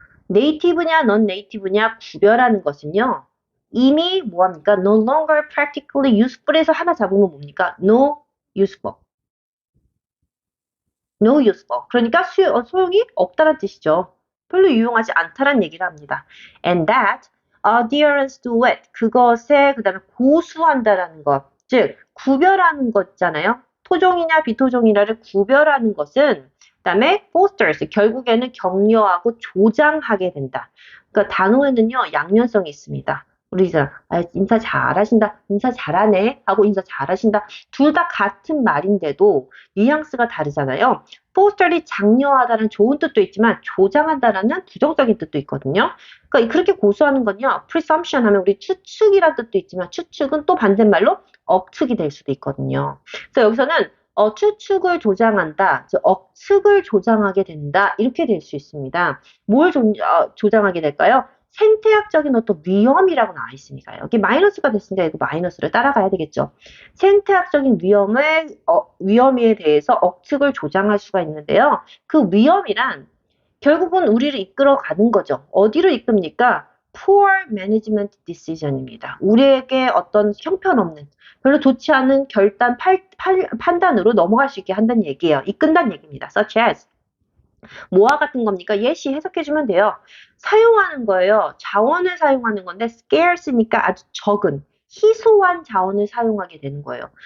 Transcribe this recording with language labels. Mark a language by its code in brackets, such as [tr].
[ko] 네이티브냐 넌 네이티브냐 구별하는 것은요. 이미 뭐합니까? [en] No longer practically useful에서 [ko] 하나 잡으면 뭡니까? [en] No useful. No useful. [ko] 그러니까 소용이 없다는 뜻이죠. 별로 유용하지 않다는 얘기를 합니다. [en] And that adherence to it. [ko] 그것에 그 다음에 고수한다라는 것. 즉 구별하는 것잖아요. 토종이냐 비토종이냐를 구별하는 것은 그다음에 fosters 결국에는 격려하고 조장하게 된다. 그러니까 단어에는요 양면성이 있습니다. 우리 이제 인사 잘하신다, 인사 잘하네 하고 인사 잘하신다 둘 다 같은 말인데도 뉘앙스가 다르잖아요. foster이 장려하다는 좋은 뜻도 있지만 조장한다라는 부정적인 뜻도 있거든요. 그러니까 그렇게 고수하는 건요 presumption 하면 우리 추측이라는 뜻도 있지만 추측은 또 반대말로 억측이 될 수도 있거든요. 그래서 여기서는 추측을 조장한다, 억측을 조장하게 된다 이렇게 될 수 있습니다. 뭘 조장하게 될까요? 생태학적인 어떤 위험이라고 나와 있으니까요. 여기 마이너스가 됐으니까 이거 마이너스를 따라가야 되겠죠. 생태학적인 위험에 대해서 억측을 조장할 수가 있는데요. 그 위험이란 결국은 우리를 이끌어가는 거죠. 어디로 이끕니까? [en] Poor management decision입니다. [ko] 우리에게 어떤 형편없는 별로 좋지 않은 판단으로 넘어갈 수 있게 한다는 얘기예요. 이끈다는 얘기입니다. [en] Such as [ko] 뭐와 같은 겁니까? 예시 해석해주면 돼요. 사용하는 거예요. 자원을 사용하는 건데 scarce니까 아주 적은 희소한 자원을 사용하게 되는 거예요.